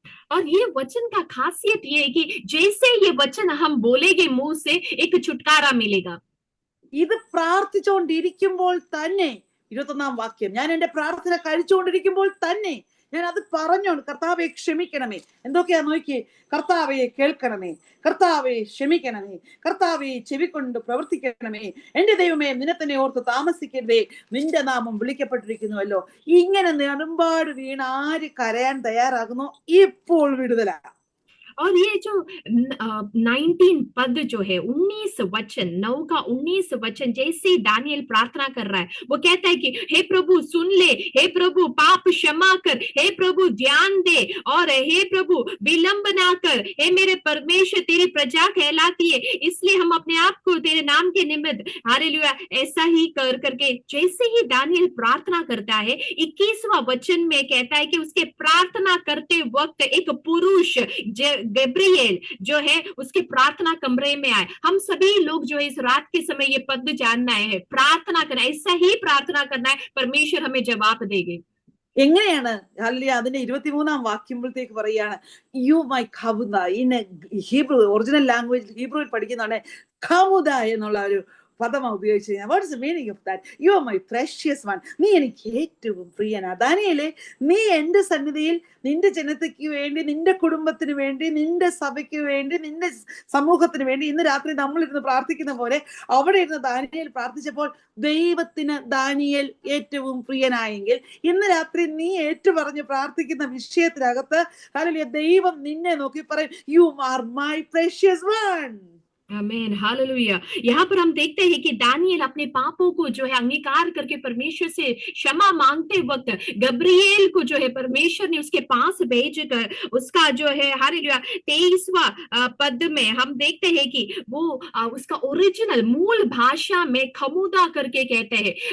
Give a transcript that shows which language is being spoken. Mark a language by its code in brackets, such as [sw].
[hi] और ये वचन का खासियत ये है कि जैसे ये वचन हम बोलेंगे मुंह से, एक छुटकारा मिलेगा। [ml] ഇത് പ്രാർത്ഥിച്ചുകൊണ്ടിരിക്കുമ്പോൾ തന്നെ 21-ാം വാക്യം, ഞാൻ എന്റെ പ്രാർത്ഥന കഴിച്ചുകൊണ്ടിരിക്കുമ്പോൾ തന്നെ ഞാൻ അത് പറഞ്ഞോണ്ട്, കർത്താവെ ക്ഷമിക്കണമേ. എന്തൊക്കെയാ നോക്കിയേ, കർത്താവെ കേൾക്കണമേ, കർത്താവെ ക്ഷമിക്കണമേ, കർത്താവെ ചെവിക്കൊണ്ട് പ്രവർത്തിക്കണമേ, എന്റെ ദൈവമേ നിന്നെ തന്നെ ഓർത്ത് താമസിക്കരുതേ, നിന്റെ നാമം വിളിക്കപ്പെട്ടിരിക്കുന്നുവല്ലോ. ഇങ്ങനെ നെടുമ്പാട് വീണ് ആര് കരയാൻ തയ്യാറാകുന്നു, ഇപ്പോൾ വിടുതലാ. [hi] और ये जो 19 पद जो है, 19 वचन, 9 का 19 वचन, जैसे ही दानियल प्रार्थना कर रहा है, वो कहता है कि हे प्रभु सुन ले, हे प्रभु पाप क्षमा कर, हे प्रभु ध्यान दे, और हे प्रभु विलंब ना कर, हे मेरे परमेश्वर तेरी प्रजा कहलाती है, इसलिए हम अपने आप को तेरे नाम के निमित्त हालेलुया ऐसा ही कर करके जैसे ही दानियल प्रार्थना करता है, 21वां वचन में कहता है कि उसके प्रार्थना करते वक्त एक पुरुष गब्रिएल जो है उसके प्रार्थना कमरे में आए। हम सभी लोग जो है इस रात के समय ये पद जानना है, प्रार्थना करना, ऐसा ही प्रार्थना करना है, परमेश्वर हमें जवाब देंगे। [ml] എങ്ങനെയാണ്? അല്ലെ അതിന്റെ 23-ാം വാക്യമ്പോഴത്തേക്ക് പറയാണ്, യു മൈ ഖമുദ. ഇന്ന് ഹീബ്രു ഒറിജിനൽ ലാംഗ്വേജ് ഹീബ്രുവിൽ പഠിക്കുന്നതാണ് ഖമുദ എന്നുള്ള ഒരു പദമാണ് ഉപയോഗിച്ച് കഴിഞ്ഞാൽ. [en] What is the meaning of that? You are my precious one. [ml] നീ എനിക്ക് ഏറ്റവും പ്രിയനാ. ദാനിയേലേ, നീ എന്റെ സന്നിധിയിൽ നിന്റെ ജനതയ്ക്ക് വേണ്ടി, നിന്റെ കുടുംബത്തിന് വേണ്ടി, നിന്റെ സഭയ്ക്ക് വേണ്ടി, നിന്റെ സമൂഹത്തിന് വേണ്ടി ഇന്ന് രാത്രി നമ്മളിരുന്ന് പ്രാർത്ഥിക്കുന്ന പോലെ അവിടെ ഇരുന്ന് ദാനിയേൽ പ്രാർത്ഥിച്ചപ്പോൾ ദൈവത്തിന് ദാനിയേൽ ഏറ്റവും പ്രിയനായെങ്കിൽ ഇന്ന് രാത്രി നീ ഏറ്റുപറഞ്ഞ് പ്രാർത്ഥിക്കുന്ന വിഷയത്തിനകത്ത് ഹല്ലേലൂയ ദൈവം നിന്നെ നോക്കി പറയും, [en] You are my precious one. [hi] आमीन, हालेलुया। यहाँ पर हम देखते हैं कि दानियल अपने पापों को जो है अंगीकार करके परमेश्वर से क्षमा मांगते वक्त गब्रिएल को जो है परमेश्वर ने उसके पास भेजकर उसका जो है हालेलुया 23वां पद में हम देखते हैं कि वो उसका ओरिजिनल मूल भाषा में खमुदा करके कहते हैं।